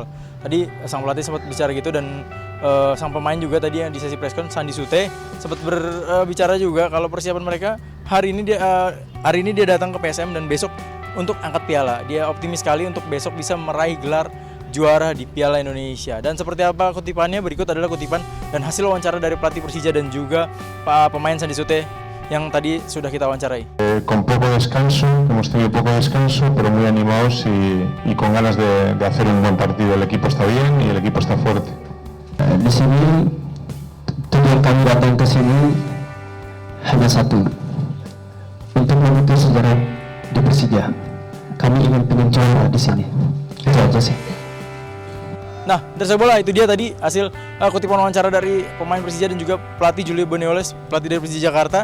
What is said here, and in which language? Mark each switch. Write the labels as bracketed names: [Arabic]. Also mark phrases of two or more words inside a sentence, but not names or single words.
[Indonesian] Tadi sang pelatih sempat bicara gitu, dan sang pemain juga tadi yang di sesi preskon Sandi Sute sempat berbicara juga kalau persiapan mereka hari ini dia datang ke PSM dan besok untuk angkat piala. Dia optimis sekali untuk besok bisa meraih gelar juara di Piala Indonesia. Dan seperti apa kutipannya, berikut adalah kutipan dan hasil wawancara dari pelatih Persija dan juga pemain Sandi Sute yang tadi sudah kita wawancarai. [Spanish] Con poco descanso, hemos tenido poco descanso, pero muy animados y con ganas de hacer un buen partido. El equipo está bien y el equipo está fuerte. [Indonesian] Di sini tujuan kami datang ke sini hanya satu, untuk membentuk sejarah di Persija. Kami ingin pengen juara di sini. Itu aja sih. Nah, Mitra Sepak Bola, itu dia tadi hasil kutipan wawancara dari pemain Persija dan juga pelatih Julio Bonioles, pelatih dari Persija Jakarta.